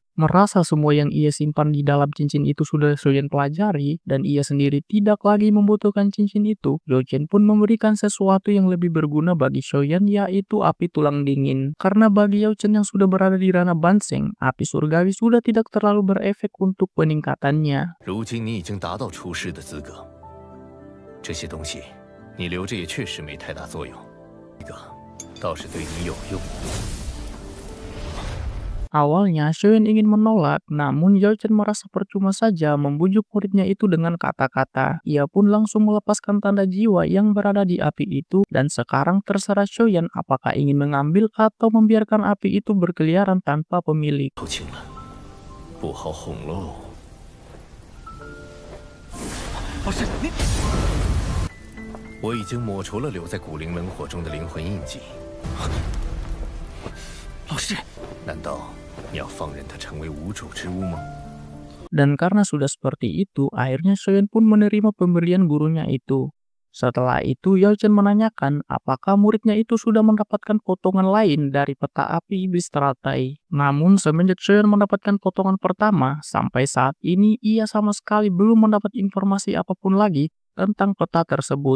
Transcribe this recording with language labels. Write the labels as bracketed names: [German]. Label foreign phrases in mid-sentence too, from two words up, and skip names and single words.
[Indonesian] Merasa semua yang ia simpan di dalam cincin itu sudah Shoyan pelajari dan ia sendiri tidak lagi membutuhkan cincin itu, Yao Chen pun memberikan sesuatu yang lebih berguna bagi Shoyan, yaitu api tulang dingin. Karena bagi Yao Chen yang sudah berada di ranah banseng, api surgawi sudah tidak terlalu berefek untuk peningkatannya. [Chinese] 你留着也确实没太大作用，这个倒是对你有用。 [Indonesian] Awalnya, Shoyan ingin menolak, namun Yao Chen merasa percuma saja membujuk muridnya itu dengan kata-kata. Ia pun langsung melepaskan tanda jiwa yang berada di api itu, dan sekarang terserah Shoyan apakah ingin mengambil atau membiarkan api itu berkeliaran tanpa pemilik. [Chinese] 头轻了，不好哄喽。老师，你，我已经抹除了留在古灵冷火中的灵魂印记。老师，难道你要放任它成为无主之物吗？ [Indonesian] Dan karena sudah seperti itu, akhirnya Shoyan pun menerima pemberian gurunya itu. Setelah itu, Yao Chen menanyakan apakah muridnya itu sudah mendapatkan potongan lain dari peta api iblis teratai. Namun, semenjak Shoyan mendapatkan potongan pertama, sampai saat ini ia sama sekali belum mendapat informasi apapun lagi tentang peta tersebut.